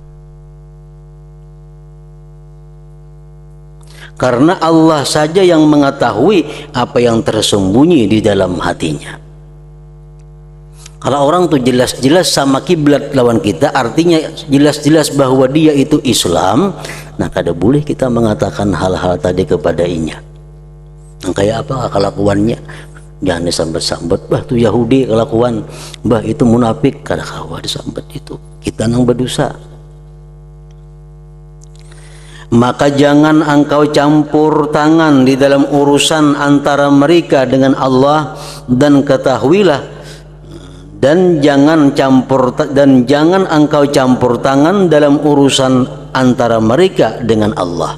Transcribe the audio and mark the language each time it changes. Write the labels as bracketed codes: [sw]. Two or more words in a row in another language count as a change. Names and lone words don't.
[id] Karena Allah saja yang mengetahui apa yang tersembunyi di dalam hatinya. [bjn] Kalau orang tuh jelas-jelas sama kiblat lawan kita, artinya jelas-jelas bahwa dia itu Islam, nah kada boleh kita mengatakan hal-hal tadi kepadanya. Nah, kayak apa kelakuannya? Jangan disambet-sambet, bah tuh Yahudi kelakuan, bah itu munafik, kada kawa disambet itu. Kita nang berdosa. [id] Maka jangan engkau campur tangan di dalam urusan antara mereka dengan Allah, dan ketahuilah dan jangan engkau campur tangan dalam urusan antara mereka dengan Allah.